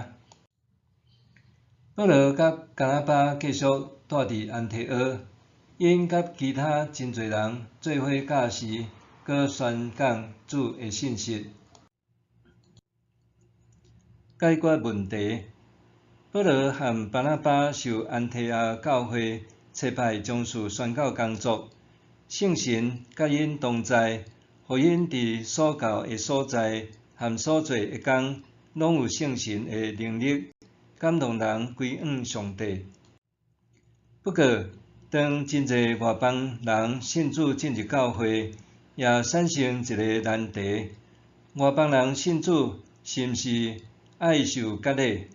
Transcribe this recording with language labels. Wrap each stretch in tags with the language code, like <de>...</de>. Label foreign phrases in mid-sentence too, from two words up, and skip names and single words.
<nan>保罗甲巴拿巴继续住伫安提阿，因甲其他真侪人做伙教时，搁宣讲主的信息。解决问题。保罗和巴拿巴受安提阿教会差派将士宣教工作，圣神甲因同在，互因伫所到的所在和所做的工，拢有圣神的能力，感动人归向上帝。不过，当真侪外邦人信主进入教会，也产生一个难题：外邦人信主是毋是爱受割礼？</nan>